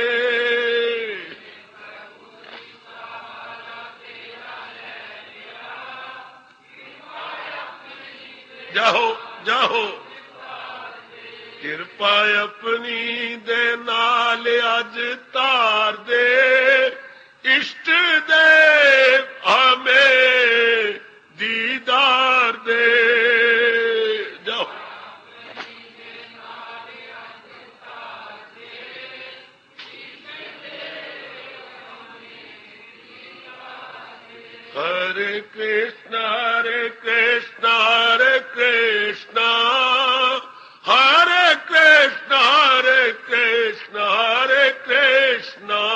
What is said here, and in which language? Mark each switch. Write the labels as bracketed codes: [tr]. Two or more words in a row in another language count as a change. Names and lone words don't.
[pa] ਜਾਓ ਜਾਓ ਕਿਰਪਾ ਆਪਣੀ ਦੇ ਨਾਲ ਅੱਜ ਤਾਰ ਦੇ, ਇਸ਼ਟ ਦੇ ਹਮੇ ਦੀਦਾਰ ਦੇ। [sa] ਜਾਓ हरे कृष्णा हरे कृष्णा हरे कृष्णा हरे कृष्णा हरे कृष्णा हरे कृष्णा।